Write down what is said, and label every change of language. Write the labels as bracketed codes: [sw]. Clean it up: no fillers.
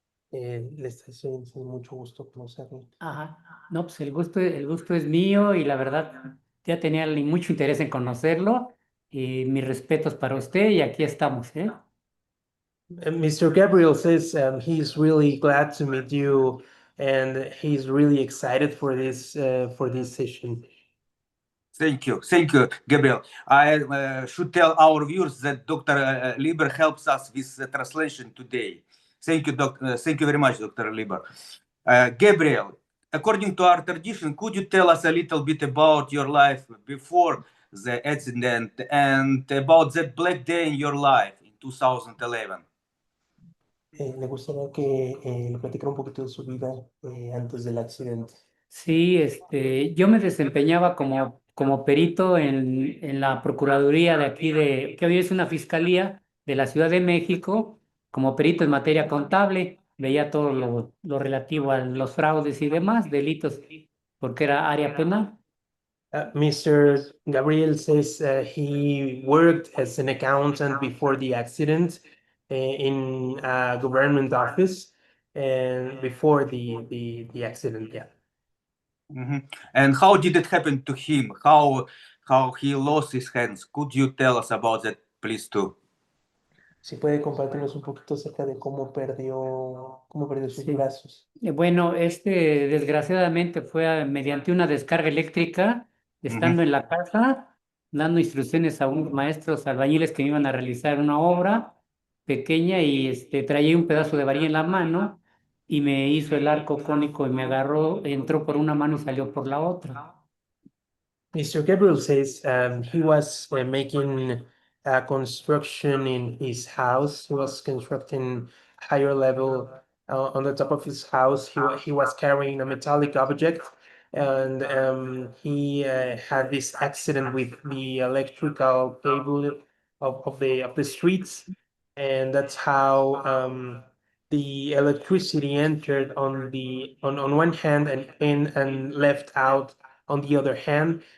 [es] le está diciendo mucho gusto conocerlo. Ajá. No, pues el gusto es mío y la verdad ya tenía mucho interés en conocerlo y mis respetos para usted y aquí estamos, ¿eh? [en] Mr. Gabriel says he's really glad to meet you and he's really excited for this session. Thank you, Gabriel. I should tell our viewers that Dr. Lieber helps us with the translation today. Thank you very much, Dr. Lieber. Gabriel, according to our tradition, could you tell us a little bit about your life before the accident and about that black day in your life in 2011? [es] Le gustaría que le platicara un poquito de su vida antes del accidente. Sí, yo me desempeñaba como perito en la Procuraduría de aquí que hoy es una fiscalía de la Ciudad de México, como perito en materia contable, veía todo lo relativo a los fraudes y demás, delitos, porque era área penal. [en] Mr. Gabriel says he worked as an accountant before the accident in a government office and before the accident, yeah. Mhm. And how did it happen to him? How he lost his hands? Could you tell us about that, please, too? [es] Si puede compartirnos un poquito acerca de cómo perdió sus Sí. brazos. Bueno, desgraciadamente fue mediante una descarga eléctrica, Mhm. estando en la casa, dando instrucciones a unos maestros albañiles que me iban a realizar una obra pequeña y traía un pedazo de varilla en la mano y me hizo el arco cónico y me agarró, entró por una mano y salió por la otra. [en] Mr. Gabriel says he was making a construction in his house. He was constructing higher level on the top of his house. He was carrying a metallic object, and he had this accident with the electrical cable of the streets, and that's how the electricity entered on one hand and left out on the other hand,